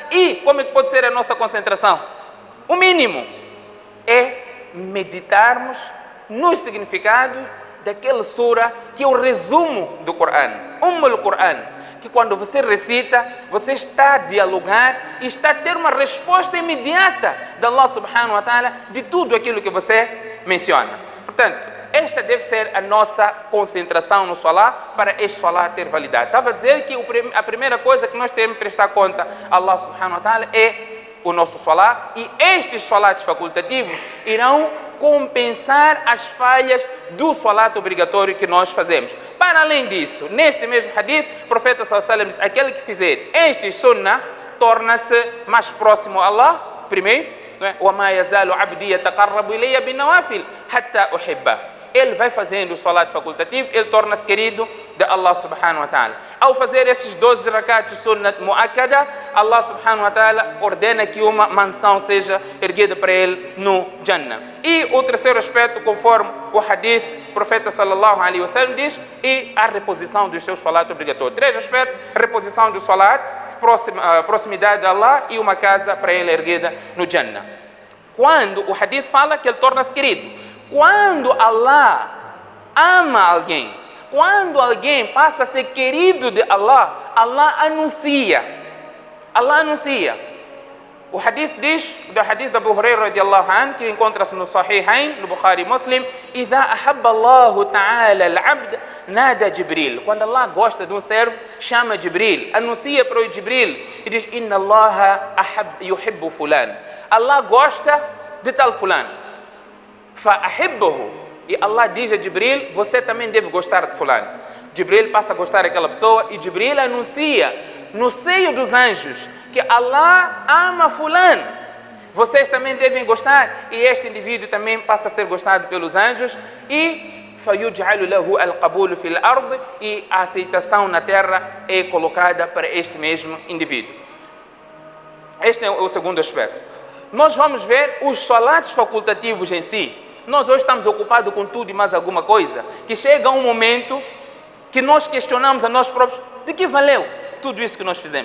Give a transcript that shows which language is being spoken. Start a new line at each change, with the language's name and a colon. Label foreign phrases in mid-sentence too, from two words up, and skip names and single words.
Portuguese: E como é que pode ser a nossa concentração? O mínimo é meditarmos nos significados daquela sura que é o resumo do Coran, Quran, que quando você recita, você está a dialogar e está a ter uma resposta imediata de Allah
Arabic: سبحانه وتعالى
Portuguese: de tudo aquilo que você menciona. Portanto, esta deve ser a nossa concentração no salá para este salá ter validade. Estava a dizer que a primeira coisa que nós temos que prestar conta a Allah
Arabic: سبحانه وتعالى
Portuguese: é o nosso salá, e estes salatos facultativos irão compensar as falhas do salato obrigatório que nós fazemos. Para além disso, neste mesmo hadith, o profeta
Arabic: صلى الله عليه وسلم
Portuguese: diz: aquele que fizer este sunnah torna-se mais próximo a Allah, primeiro,
Arabic: وَمَا يَزَالُ عَبْدِي يَتَقَرَّبُ إِلَيَّ بِالنَّوَافِلِ حَتَّى أُحِبَّهُ.
Portuguese: Ele vai fazendo o salat facultativo, ele torna-se querido de Allah
Arabic: سبحانه وتعالى.
Portuguese: Ao fazer estes 12 rakats de
Arabic: سنة مؤكدة,
Portuguese: Allah
Arabic: سبحانه وتعالى
Portuguese: ordena que uma mansão seja erguida para ele no Jannah. E o terceiro aspecto, conforme o hadith, o profeta
Arabic: صلى الله عليه وسلم
Portuguese: diz, e a reposição dos seus salat obrigatórios. Três aspectos: reposição do salat, proximidade de Allah e uma casa para ele erguida no Jannah. Quando o hadith fala que ele torna-se querido, quando Allah ama alguém, quando alguém passa a ser querido de Allah, Allah anuncia. O hadith diz, do hadith de Abu Hurairah
Arabic: رضي الله عنه,
Portuguese: que encontra-se no Sahihain, no Bukhari e Muslim:
Arabic: إِذَا أَحَبَّ اللَّهُ تَعَالَى الْعَبْدَ نَادَى
Portuguese: Jibril. Quando Allah gosta de um servo, chama Jibril, anuncia para o Jibril e diz:
Arabic: إِنَّ اللَّهَ يُحِبُّ فُلَانٍ.
Portuguese: Allah gosta de tal fulano.
Arabic: فَأَحِبُّهُ.
Portuguese: E Allah diz a Jibril: você também deve gostar de fulano. Jibril passa a gostar daquela pessoa e Jibril anuncia no seio dos anjos que Allah ama fulano. Vocês também devem gostar, e este indivíduo também passa a ser gostado pelos anjos, e
Arabic: فَيُجْعَلُ لَهُ الْقَبُولُ فِي الْأَرْضِ,
Portuguese: e a aceitação na terra é colocada para este mesmo indivíduo. Este é o segundo aspecto. Nós vamos ver os salatos facultativos em si. Nós hoje estamos ocupados com tudo e mais alguma coisa, que chega um momento que nós questionamos a nós próprios: de que valeu tudo isso que nós fizemos?